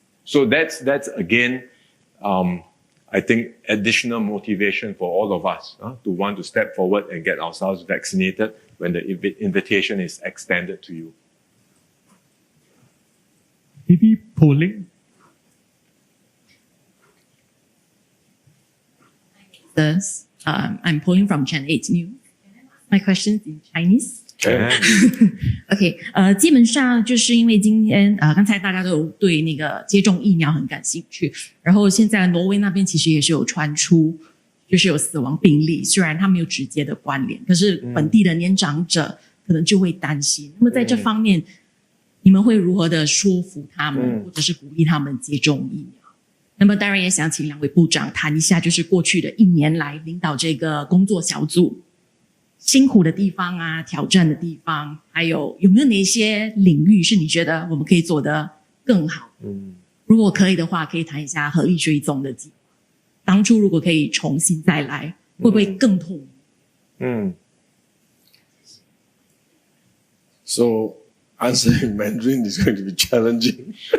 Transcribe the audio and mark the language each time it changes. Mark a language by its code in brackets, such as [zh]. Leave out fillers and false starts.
[en] So that's again, I think, additional motivation for all of us to want to step forward and get ourselves vaccinated when the invitation is extended to you. Maybe polling. I'm polling from Channel 8 News. My question is in Chinese. [zh] OK， 基本上就是因为今天刚才大家都有对那个接种疫苗很感兴趣，然后现在挪威那边其实也是有传出，就是有死亡病例，虽然它没有直接的关联，可是本地的年长者可能就会担心。那么在这方面，你们会如何的说服他们，或者是鼓励他们接种疫苗？那么当然也想请两位部长谈一下，就是过去的1年来领导这个工作小组辛苦的地方啊，挑战的地方，还有没有哪些领域是你觉得我们可以做得更好？如果可以的话，可以谈一下合力追踪的计划。当初如果可以重新再来，会不会更痛苦 [en] ？So answering Mandarin is going to be challenging.